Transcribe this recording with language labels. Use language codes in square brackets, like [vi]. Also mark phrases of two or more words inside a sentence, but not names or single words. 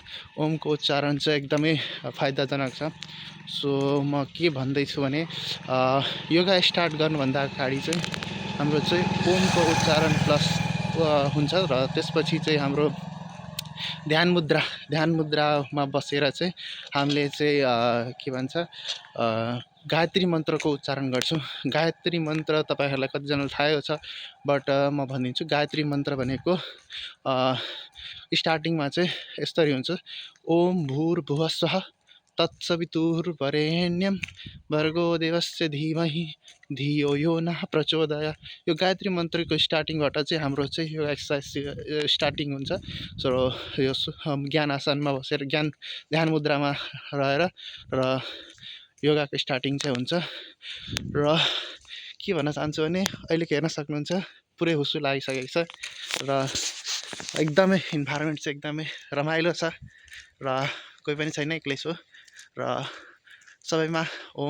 [ne] ओमको उच्चारण चाहिँ एकदमै फाइदाजनक छ। सो म के भन्दैछु भने [en] yoga start [ne] गर्नुभन्दा अगाडि चाहिँ हाम्रो चाहिँ ओमको उच्चारण प्लस हुन्छ र त्यसपछि चाहिँ हाम्रो ध्यान मुद्रामा बसेर चाहिँ हामीले चाहिँ के भन्छ गायत्री मन्त्रको उच्चारण गर्छौँ। गायत्री मन्त्र तपाईँहरूलाई कतिजनालाई थाहै छ, बट म भनिदिन्छु। गायत्री मन्त्र भनेको स्टार्टिङमा चाहिँ यसरी हुन्छ। [sa] ओम भूर्भुवः स्वः तत्सवितुर्वरेण्यं भर्गो देवस्य धीमहि धियो यो नः प्रचोदयात्। [ne] यो गायत्री मन्त्रको स्टार्टिङबाट चाहिँ हाम्रो चाहिँ यो [en] exercise starting [ne] हुन्छ। सो यो ज्ञान आसनमा बसेर ध्यान मुद्रामा रहेर र योगाको स्टार्टिङ चाहिँ हुन्छ। र के भन्न चाहन्छु भने अहिले हेर्न सक्नुहुन्छ पुरै हुस्सु लागिसकेको छ र एकदमै इन्भाइरोमेन्ट चाहिँ एकदमै रमाइलो छ र कोही पनि छैन, एक्लै छु र सबैमा ओम।